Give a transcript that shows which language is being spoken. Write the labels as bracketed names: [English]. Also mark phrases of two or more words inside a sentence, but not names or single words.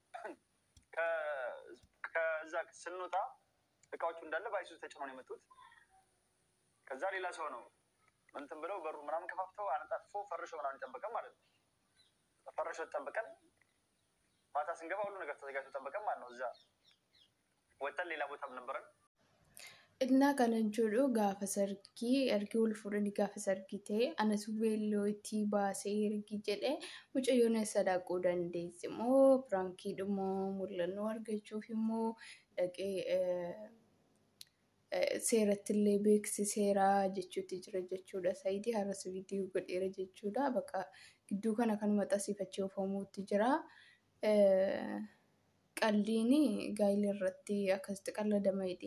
[Amharic] ከዛ ስንወጣ እቃዎቹ እንዳለ ባይሱ ተጭነው ነው የመጡት ከዛ ሌላ ሰው ነው እንትን ብለው በሩ ምናምን ከፋፍተው አንጣጥፎ ፈርሾ ምናምን ይጠበቀን ማለት ነው ፈርሾ ተጠበቀን ማታ ስንገባ ሁሉ ነገር ተዘጋጅቶ ተጠበቀን ማለት ነው እዛ ወጣን ሌላ ቦታም ነበረን [Oromo] Inna kanan jodo gaafa sargii ergi wal fuudhanii gaafa sargii ta'e anas beelloo itti baasee ergi jedhee mucayyoon sadaquu dandeessi moo pirankii dhumoo mul'annoo argachuuf immoo dhaqee seerattillee beeksiseeraa jechuutti jira jechuudha saayidii har'as viidiyoo godheera jechuudha bakka gidduu kana kanuma xasiifachee oofamuutti jira qalliini gaayila irratti akkasitti qalladamaadhi.